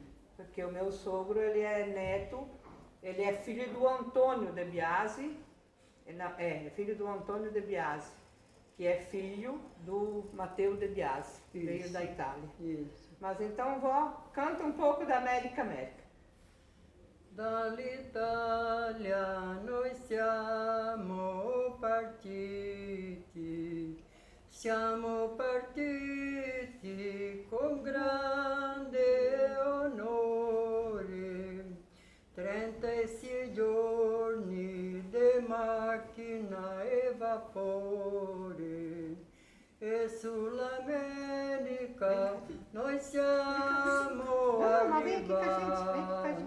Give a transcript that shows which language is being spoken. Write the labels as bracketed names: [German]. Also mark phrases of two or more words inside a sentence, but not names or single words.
[Portuguese] Porque o meu sogro, ele é neto, ele é filho do Antônio de Biasi, é filho do Antônio de Biasi, que é filho do Matteo de Biasi, que veio da Itália. Isso. Mas então, vó, canta um pouco da América, América. [Italian] Dall'Italia noi siamo partiti con grande onore, 36 giorni di macchina e vapore, e sull'America noi siamo arrivati.